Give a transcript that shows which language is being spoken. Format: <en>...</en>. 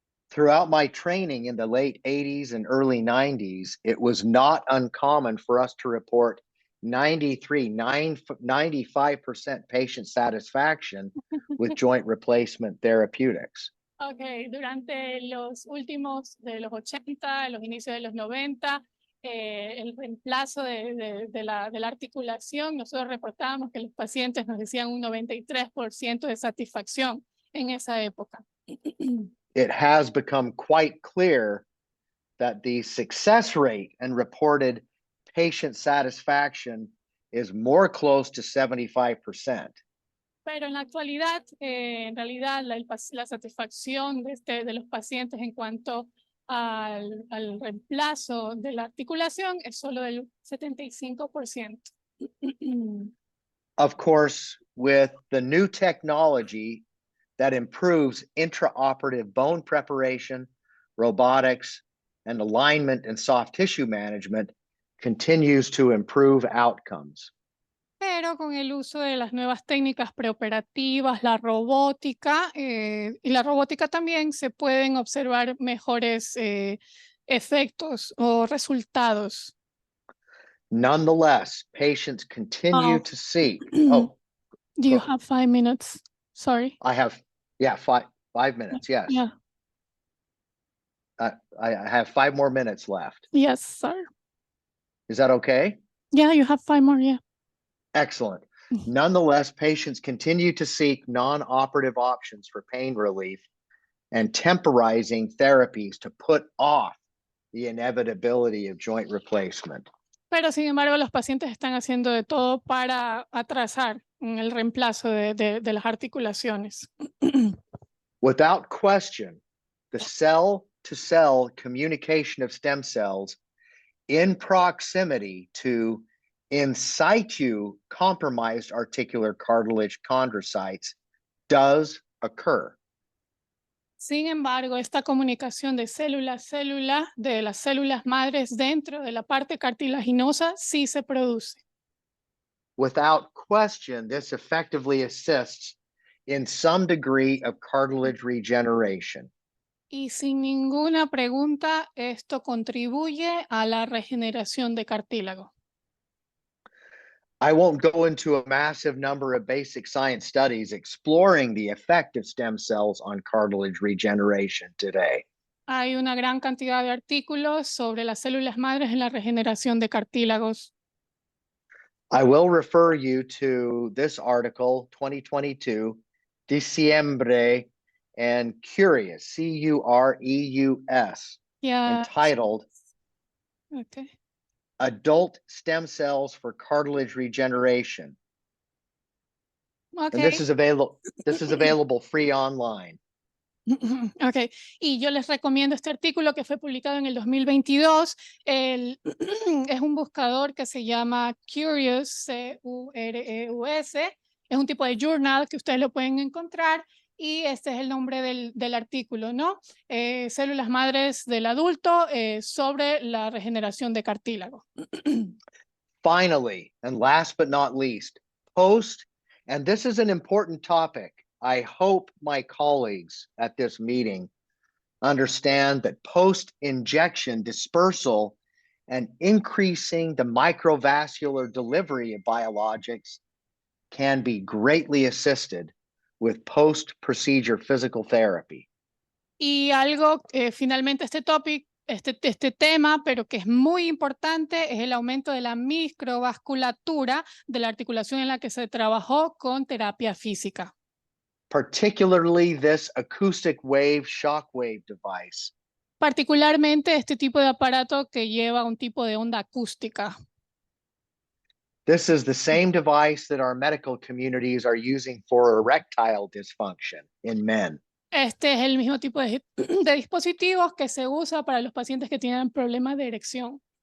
<en>Throughout my training in the late 80s and early 90s, it was not uncommon for us to report 95% patient satisfaction with joint replacement therapeutics.</en> <es>Okay, durante los últimos de los 80, los inicios de los 90, el reemplazo de la articulación, nosotros reportábamos que los pacientes nos decían un 93% de satisfacción en esa época.</es> <en>It has become quite clear that the success rate and reported patient satisfaction is more close to 75%.</en> <es>Pero en la actualidad, en realidad, la satisfacción de los pacientes en cuanto al reemplazo de la articulación es solo del 75%.</es> <en>Of course, with the new technology that improves intraoperative bone preparation, robotics, and alignment and soft tissue management, continues to improve outcomes.</en> <es>Pero con el uso de las nuevas técnicas preoperativas, la robótica, y la robótica también se pueden observar mejores efectos o resultados.</es> <en>Nonetheless, patients continue to seek. Oh, Do you go- have 5 minutes? Sorry. I have, yeah, five minutes. Yes. Yeah. I have 5 more minutes left. Yes, sir. Is that okay? Yeah, you have 5 more. Yeah. Excellent. Nonetheless, patients continue to seek non-operative options for pain relief and temporizing therapies to put off the inevitability of joint replacement.</en> <es>Pero sin embargo, los pacientes están haciendo de todo para atrasar el reemplazo de las articulaciones.</es> <en>Without question, the cell-to-cell communication of stem cells in proximity to in situ compromised articular cartilage chondrocytes does occur.</en> <es>Sin embargo, esta comunicación de célula a célula, de las células madres dentro de la parte cartilaginosa, sí se produce.</es> <en>Without question, this effectively assists in some degree of cartilage regeneration.</en> <es>Y sin ninguna pregunta, esto contribuye a la regeneración de cartílago.</es> <en>I won't go into a massive number of basic science studies exploring the effect of stem cells on cartilage regeneration today.</en> <es>Hay una gran cantidad de artículos sobre las células madres en la regeneración de cartílagos.</es> <en>I will refer you to this article, 2022,</en> <es>Diciembre</es> <en>and Curious, Cureus, Yeah. entitled Okay. Adult Stem Cells for Cartilage Regeneration. And Okay. this is available free online.</en> <es>Ok, y yo les recomiendo este artículo que fue publicado en el 2022. Es un buscador que se llama Curious, Cureus. Es un tipo de journal que ustedes lo pueden encontrar y este es el nombre del artículo, ¿no? Células madres del adulto sobre la regeneración de cartílago.</es> <en>Finally, and last but not least, and this is an important topic. I hope my colleagues at this meeting understand that post-injection dispersal and increasing the microvascular delivery of biologics can be greatly assisted with post-procedure physical therapy.</en> <es>Y algo, finalmente este tema, pero que es muy importante, es el aumento de la microvasculatura de la articulación en la que se trabajó con terapia física.</es> <en>Particularly this acoustic wave shockwave device.</en> <es>Particularmente este tipo de aparato que lleva un tipo de onda acústica.</es> <en>This is the same device that our medical communities are using for erectile dysfunction in men.</en> <es>Este es el mismo tipo de dispositivos que se usa para los pacientes que tienen problemas de erección.</es>